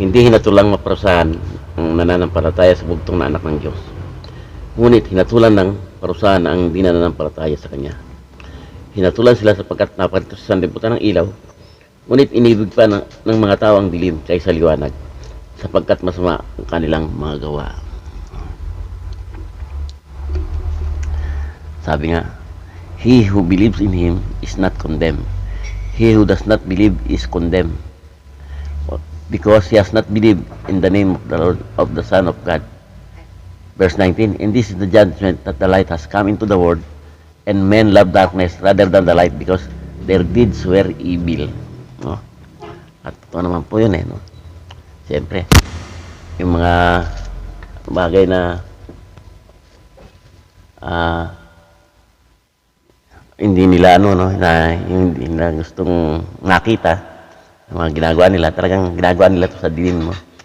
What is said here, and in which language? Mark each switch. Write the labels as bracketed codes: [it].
[tl] Hindi hinatulang maparusahan ang nananampalataya sa bugtong na anak ng Diyos, ngunit hinatulan ng parusahan ang hindi nananampalataya sa Kanya. Hinatulan sila sapagkat napakita sa sanlibutan ng ilaw, ngunit inibig pa ng mga tao ang dilim kaysa liwanag, sapagkat masama ang kanilang mga gawa. Sabi nga, [en] he who believes in him is not condemned. He who does not believe is condemned, because he has not believed in the name of the Lord, of the Son of God. Verse 19, and this is the judgment, that the light has come into the world, and men love darkness rather than the light, because their deeds were evil. [tl] No? At ito naman po yun no? Siyempre, yung mga bagay na hindi nila hindi nila gustong nakita, yung mga ginagawa nila, talagang ginagawa nila ito sa dilim, no?